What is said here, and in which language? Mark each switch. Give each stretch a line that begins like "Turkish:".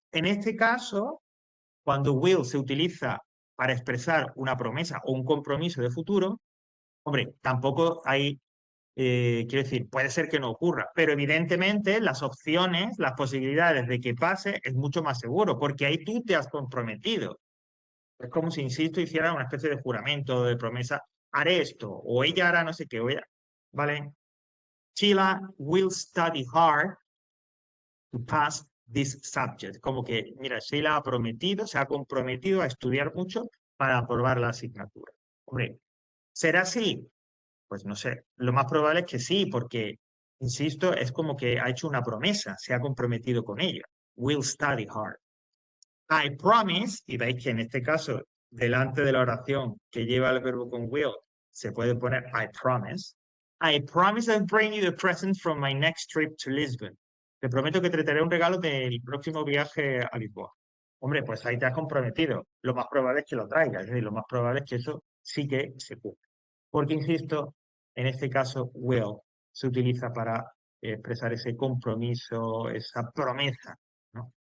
Spanish: En este caso, cuando will se utiliza para expresar una promesa o un compromiso de futuro, hombre, tampoco hay, quiero decir, puede ser que no ocurra, pero evidentemente las opciones, las posibilidades de que pase es mucho más seguro, porque ahí tú te has comprometido. Es como si, insisto, hiciera una especie de juramento, de promesa, haré esto, o ella hará no sé qué, o ella, ¿vale?
English: Sheila will study hard to pass this subject.
Spanish: Como que, mira, Sheila ha prometido, se ha comprometido a estudiar mucho para aprobar la asignatura. Hombre, ¿será así? Pues no sé. Lo más probable es que sí, porque, insisto, es como que ha hecho una promesa, se ha comprometido con ella.
English: Will study hard. I promise,
Spanish: y veis que en este caso, delante de la oración que lleva el verbo con will, se puede poner I promise.
English: I promise I'll bring you the present from my next trip to Lisbon.
Spanish: Te prometo que te traeré un regalo del próximo viaje a Lisboa. Hombre, pues ahí te has comprometido. Lo más probable es que lo traigas, es decir, lo más probable es que eso sí que se cumpla. Porque, insisto, en este caso, will se utiliza para expresar ese compromiso, esa promesa, ¿no?